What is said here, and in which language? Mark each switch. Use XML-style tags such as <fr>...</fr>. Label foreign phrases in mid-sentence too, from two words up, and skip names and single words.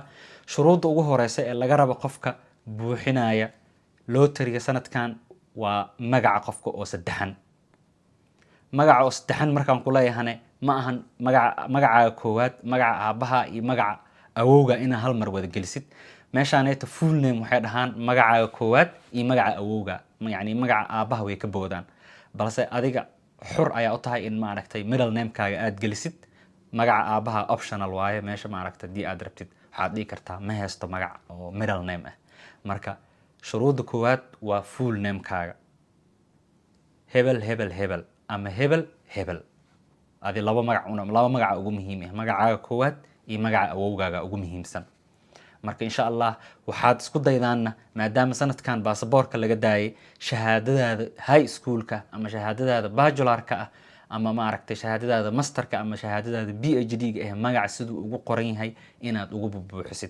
<so>shuruudda ugu horeysa ee laga rabo qofka buuxinaya lottery-ga sanadkan waa magaca qofka oo saddexan. magaca oo saddexan markaan ku leeyahane ma ahan magacaaga koowaad, magaca aabaha iyo magaca awowga inaa hal mar wada gelisid. meeshaanayta</so> <en>full name</en> <so>waxay dhahaan magacaaga koowaad iyo magaca awowga, yacni magaca aabaha way ka boodaan, balse adiga xur ayaa u tahay in maaragtay</so> <en>middle name-kaaga</en> <so>aad gelisid. magaca aabaha optional waaye, meesha maaragtay haddii aad rabtid waxaad dhihi kartaa ma haysto magac oo</so> <en>middle name</en> <so>ah. marka shuruudda koowaad waa</so> <en>full name-kaaga,</en> <so>hebel hebel hebel ama hebel hebel. adi laba magaca ugu muhiim ah, magacaaga koowaad iyo magaca awowgaaga ugu muhiimsan. marka</so> <ar>insha Allah</ar> <so>waxaad isku daydaana maadaama sanadkan baasaboorka laga daayay shahaadadaada</so> <en>high schoolka</en> <so>ama shahaadadaada bachelorka ah ama maaragtay shahaadadaada masterka ama shahaadadaada PhD-ga ah magaca siduu ugu qoran yahay inaad ugu buuxisid.</so>